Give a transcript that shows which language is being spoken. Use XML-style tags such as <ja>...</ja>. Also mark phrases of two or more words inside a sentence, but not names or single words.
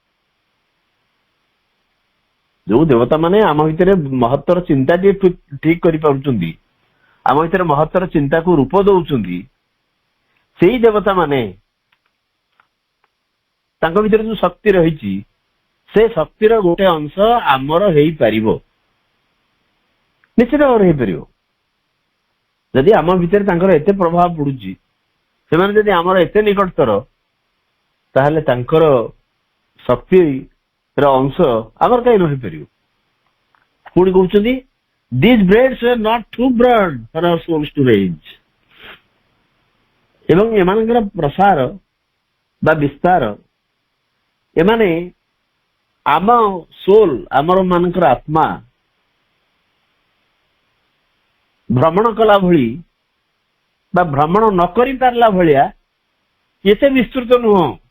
<or>ଯୋଉ ଦେବତା ମାନେ ଆମ ଭିତରେ ମହତ୍ତର ଚିନ୍ତାଟିଏ ଠିକ କରିପାରୁଛନ୍ତି, ଆମ ଭିତରେ ମହତ୍ତର ଚିନ୍ତାକୁ ରୂପ ଦଉଛନ୍ତି, ସେଇ ଦେବତା ମାନେ, ତାଙ୍କ ଭିତରେ ଯୋଉ ଶକ୍ତି ରହିଛି, ସେ ଶକ୍ତିର ଗୋଟେ ଅଂଶ ଆମର ହେଇପାରିବ, ନିଶ୍ଚିତ ଭାବରେ ହେଇପାରିବ। ଯଦି ଆମ ଭିତରେ ତାଙ୍କର ଏତେ ପ୍ରଭାବ ପଡୁଛି, ସେମାନେ ଯଦି ଆମର ଏତେ ନିକଟତର, ତାହେଲେ ତାଙ୍କର ଶକ୍ତିର ଅଂଶ ଆମର କାହିଁ ନ ହେଇପାରିବ। ପୁଣି କହୁଛନ୍ତି</or> <en>these braids were not too broad for our souls to range।</en> <or>ଏବଂ ଏମାନଙ୍କର ପ୍ରସାର ବା ବିସ୍ତାର, ଏମାନେ ଆମ ସୋଲ, ଆମର ମାନଙ୍କର ଆତ୍ମା ଭ୍ରମଣ କଲା ଭଳି ବା ଭ୍ରମଣ ନ କରି ପାରିଲା ଭଳିଆ ଏତେ ବିସ୍ତୃତ ନୁହଁ।</or>